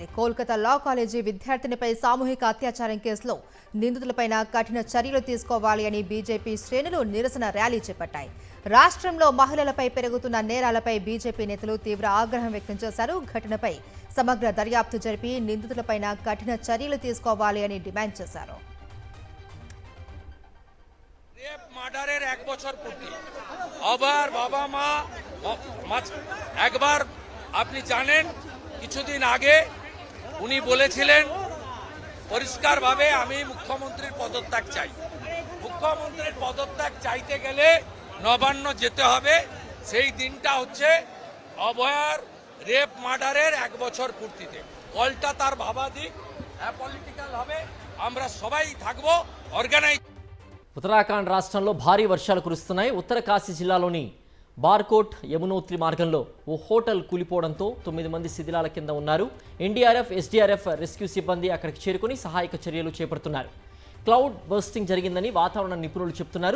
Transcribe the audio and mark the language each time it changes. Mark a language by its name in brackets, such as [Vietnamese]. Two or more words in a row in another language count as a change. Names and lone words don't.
[Telugu] కోల్కతా లా కాలేజీ విద్యార్థినిపై సామూహిక అత్యాచారం కేసులో నిందితులపైన కఠిన చర్యలు తీసుకోవాలి అని బీజేపీ శ్రేణులు నిరసన ర్యాలీ చేపట్టాయి. రాష్ట్రంలో మహిళలపై పెరుగుతున్న నేరాలపై బీజేపీ నేతలు తీవ్ర ఆగ్రహం వ్యక్తం చేశారు. ఘటనపై సమగ్ర దర్యాప్తు జరిపి నిందితులపైన కఠిన చర్యలు తీసుకోవాలి అని డిమాండ్ చేశారు. [Bangla] মার্ডারের 1 বছর পূর্তি আবার বাবা মা একবার আপনি জানেন কিছুদিন আগে উনি বলেছিলেন পরিষ্কারভাবে আমি মুখ্যমন্ত্রীর পদত্যাগ চাই। মুখ্যমন্ত্রীর পদত্যাগ চাইতে গেলে নবান্ন যেতে হবে। সেই দিনটা হচ্ছে অভয়ার রেপ মার্ডারের 1 বছর পূর্তিতে। কলটা তার ভাবা দিক, অ্যাপলিটিক্যাল হবে, আমরা সবাই থাকবো অর্গানাইজ। [Telugu] ఉత్తరాఖండ్ రాష్ట్రంలో భారీ వర్షాలు కురుస్తున్నాయి. ఉత్తర కాశీ జిల్లాలోని బార్కోట్ యమునోత్రి మార్గంలో ఓ హోటల్ కూలిపోవడంతో 9 మంది శిథిలాల కింద ఉన్నారు. ఎన్డీఆర్ఎఫ్, ఎస్డీఆర్ఎఫ్ రెస్క్యూ సిబ్బంది అక్కడికి చేరుకుని సహాయక చర్యలు చేపడుతున్నారు. [English] cloud bursting [Telugu] జరిగిందని వాతావరణ నిపుణులు చెబుతున్నారు.